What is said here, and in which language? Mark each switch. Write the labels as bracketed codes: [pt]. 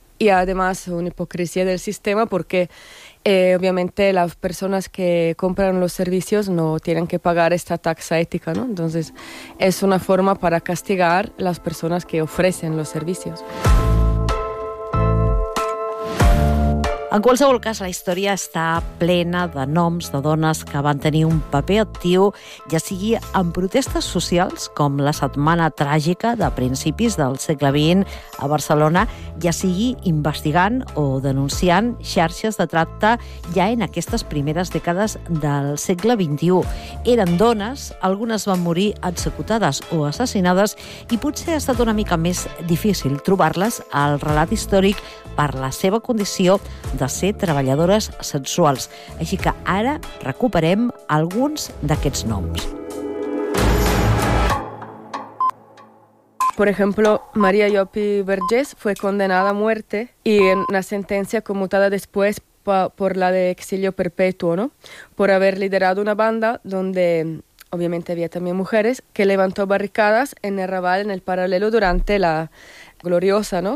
[es] Y además una hipocresía del sistema porque obviamente las personas que compran los servicios no tienen que pagar esta tasa ética, ¿no? Entonces es una forma para castigar las personas que ofrecen los servicios. [ca] En qualsevol cas, la història està plena de noms de dones que van tenir un paper actiu, ja sigui en protestes socials, com la Setmana Tràgica de principis del segle XX a Barcelona, ja sigui investigant o denunciant xarxes de tracte ja en aquestes primeres dècades del segle XXI. Eren dones, algunes van morir executades o assassinades i potser ha estat una mica més difícil trobar-les al relat històric per la seva condició de ser treballadores sexuals. Així que ara recuperem alguns d'aquests noms. [es] Por ejemplo, María Llopi Vergés fue condenada a muerte y en una sentencia conmutada después por la de exilio perpetuo, ¿no? Por haber liderado una banda donde obviamente había también mujeres que levantó barricadas en el Raval, en el paralelo durante la Gloriosa, ¿no?